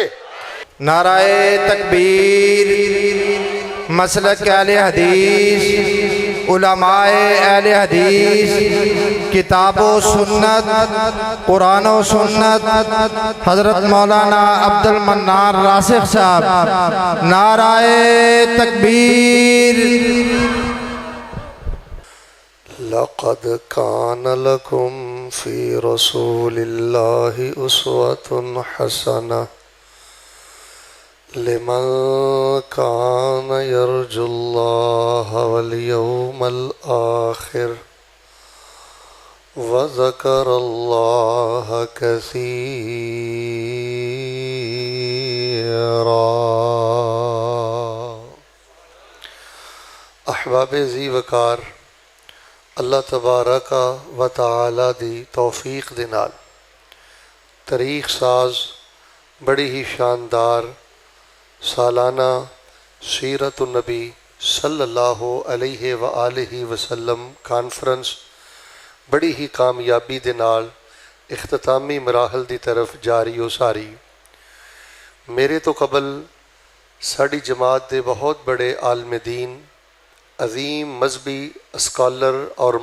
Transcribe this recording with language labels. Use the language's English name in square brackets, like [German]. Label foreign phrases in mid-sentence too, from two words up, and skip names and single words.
[Urdu] نعرۂ تکبیر، مسلک اہل حدیث، علمائے اہل حدیث، کتاب و سنت، قرآن و سنت، حضرت مولانا عبدالمنان راسخ صاحب، نعرۂ تکبیر. [Arabic] لقد كان لكم في رسول الله أسوة حسنة لمن كان يرجو الله واليوم الآخر وذكر الله كثيرا. [Punjabi] احباب ذی وقار, [Arabic] الله تبارك وتعالى [Punjabi] دی توفیق دے نال تاریخ ساز بڑی ہی شاندار سالانہ سیرت نبی [Arabic] صلى الله عليه وآله وسلم [Punjabi] کانفرنس بڑی ہی کامیابی دے نال اختتامی مراحل دی طرف جاری ہو ساری. میرے تو قبل ساڈی جماعت دے بہت بڑے عالم دین، عظیم مذہبی سکالر اور